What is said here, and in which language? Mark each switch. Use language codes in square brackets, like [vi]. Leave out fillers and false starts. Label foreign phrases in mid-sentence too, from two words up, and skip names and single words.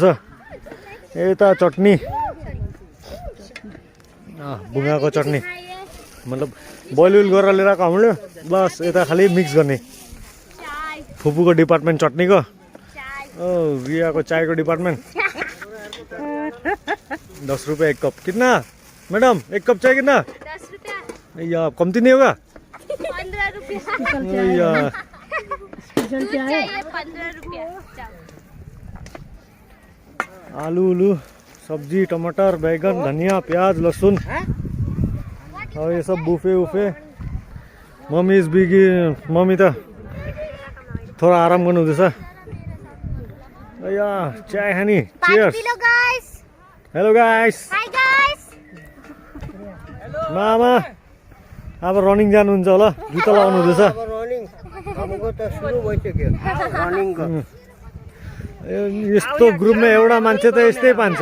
[ne] यता चटनी, बुङ्गाको चटनी, मतलब बोइल उइल गरेर लिएर आएको हामीले। बस यता खालि मिक्स गर्ने। फुपूको डिपार्टमेन्ट चटनीको, रियाको चायको डिपार्टमेन्ट। [hi] 10 रुपये 1 कप। कितना मैडम? 1 कप चाय कितना? 10 रुपया। या कमती नहीं होगा? 15 रुपया। या चाहिए 15 रुपया। आलू उलू सब्जी, टमाटर, बैगन, धनिया, प्याज, लहसुन और ये सब बुफे उफे। [en] Mummy is biggie. [ne] मम्मी त थोड़ा आराम गर्नु हुँदैछ। या चाय खानी। चियर्स। [en] hello guys. hi guys. [ne] मामा अब रनिङ जानुहुन्छ होला, जुत्ता लगाउनु हुँदैछ। यस्तो ग्रुपमा एउटा मान्छे त यस्तै पान्छ।